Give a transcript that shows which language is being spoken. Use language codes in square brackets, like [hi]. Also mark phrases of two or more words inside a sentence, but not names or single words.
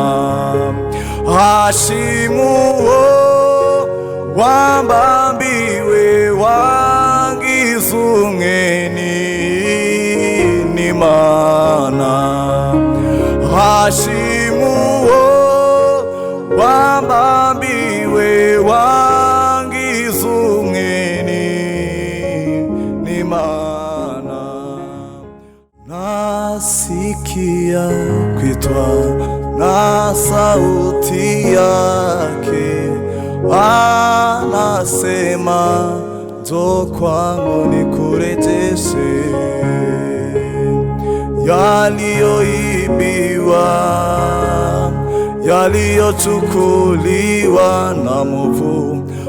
[rw] Hashimwe uwo wambambiwe wangize umweni n'Imana. Hashimwe uwo wambambiwe wangize umweni n'Imana. [sw] Nasikia kuitwa na sauti yake, anasema njoo kwangu nikurejeshe yaliyoibiwa, yaliyochukuliwa na mwovu.